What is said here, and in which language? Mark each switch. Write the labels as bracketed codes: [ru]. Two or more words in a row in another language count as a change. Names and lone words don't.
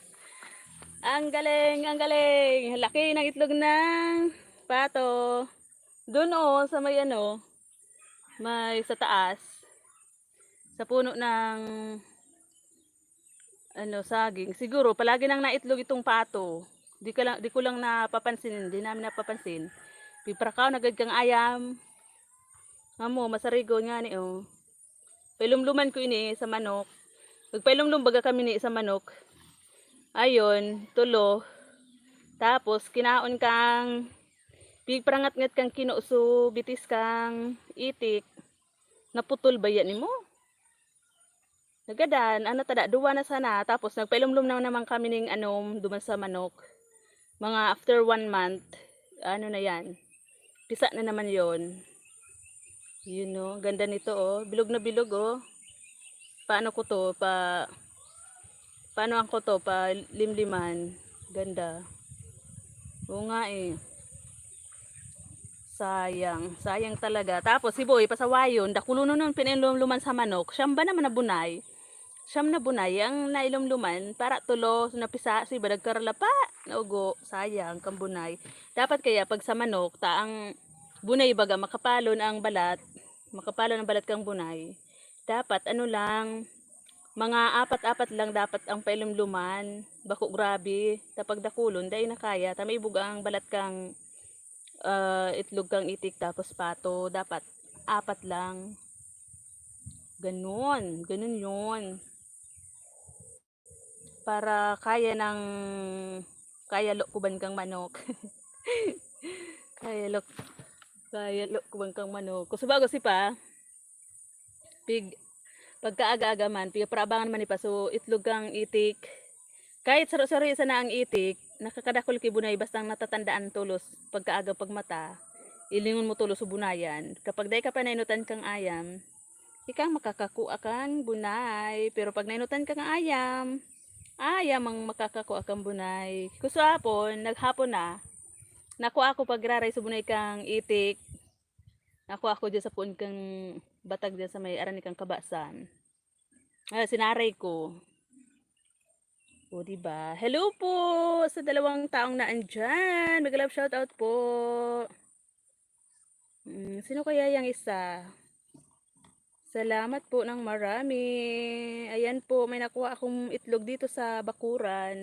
[tl] Ang galing, ang galing. Laki ng itlog ng pato. Doon oh, sa may ano, may sa taas. Sa puno ng ano, saging. Siguro palagi nang naitlog itong pato. Di ko lang napapansin, hindi namin napapansin. [bik] Piprakaw nagad kang ayam. Amo, masarigo nga ni oh. Pailumluman ko ini sa manok. Pagpailumlum baga kami ni sa manok. Ayon, tulo. Tapos kinaon kang pigprangat-ngat kang kinuso, bitis kang itik. Naputol ba yan nimo? Nagadan, ano tada, duwa na sana. Tapos nagpailumlum na naman kami ning anom duman sa manok. [en] Mga after 1 month, [tl] ano na yan. Pisa na naman yon. Yun no, ganda nito oh. Bilog na bilog oh. Paano ko to? Paano ako to? Pa limliman. Ganda. Oo nga eh. Sayang. Sayang talaga. Tapos si Boy, [bik] pasawayon. Dakulo nun pinilumluman sa manok. Siyam ba naman na bunay? Siyam na bunay. Ang nailumluman. Para tulo. Napisa. Si Badag Karalapa. Naugo. Sayang. Kang bunay. Dapat kaya pag sa manok, taang bunay baga makapalon ang balat. Makapalon ang balat kang bunay. Dapat ano lang. Mga apat-apat lang dapat ang pailumluman. Bako grabe. Tapag dakulon, dahil na kaya. Tama ibuga ang balat kang itlog kang itik tapos pato. [tl] Dapat apat lang. Ganon. Ganon yun. [bik] Para kaya ng kaya lokuban kang manok. kaya lokuban kang manok. Kung sabago si pa, pagkaaga-aga man, pigaparabangan man ipa. So, itlog kang itik. Kahit saro-saro isa na ang itik, nakakadakol kibunay bastang natatandaan tulos pagkaaga pagmata. Ilingon mo tulos sa bunayan. Kapag day ka pa nainutan kang ayam, ikang makakakuha kang bunay. Pero pag nainutan kang ayam, ayam ang makakakuha kang bunay. Kusapon, naghapon na, nakuha ako pagraray sa bunay kang itik. Nakuha ako dyan sa puon kang batag dyan sa may arani kang kabasan. Sinaray ko. O, diba? [tl] Hello po sa dalawang taong naandyan. Mag-love shoutout po. Sino kaya yung isa? Salamat po ng marami. Ayan po, may nakuha akong itlog dito sa bakuran.